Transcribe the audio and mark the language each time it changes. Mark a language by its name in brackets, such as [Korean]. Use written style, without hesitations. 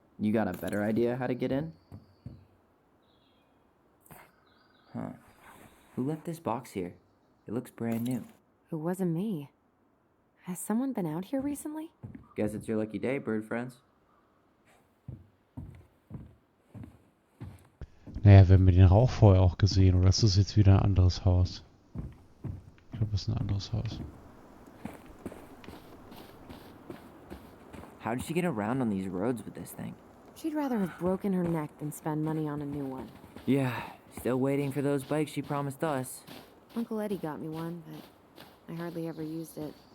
[English] You got a better idea how to get in? Huh. Who left this box here? It looks brand new. It wasn't me. Has someone been out here recently? Guess it's your lucky day, bird friends. [German] Naja, wir haben den Rauch vorher auch gesehen. Oder ist das jetzt wieder ein anderes Haus? Ich glaube, es ist ein anderes Haus. [English] How did she get around on these roads with this thing? She'd rather have broken her neck than spend money on a new one. Yeah, still waiting for those bikes she promised us. Uncle Eddie got me one, but I hardly ever used it.